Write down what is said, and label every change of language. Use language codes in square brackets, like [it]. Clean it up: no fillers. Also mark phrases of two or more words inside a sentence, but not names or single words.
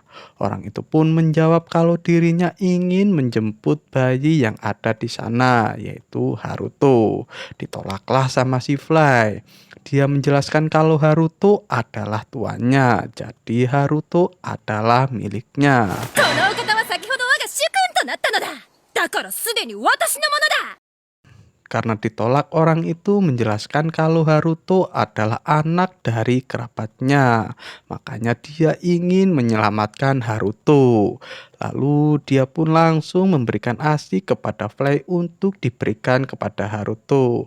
[id] Orang itu pun menjawab kalau dirinya ingin menjemput bayi yang ada di sana, yaitu Haruto. Ditolaklah sama si Fly. Dia menjelaskan kalau Haruto adalah tuannya, jadi Haruto adalah miliknya. [ja] このお方は先ほど我が主君となったのだ。だからすでに私のものだ。 [id] Karena ditolak, orang itu menjelaskan kalau Haruto adalah anak dari kerabatnya. Makanya dia ingin menyelamatkan Haruto. Lalu dia pun langsung memberikan ASI kepada Fly untuk diberikan kepada Haruto.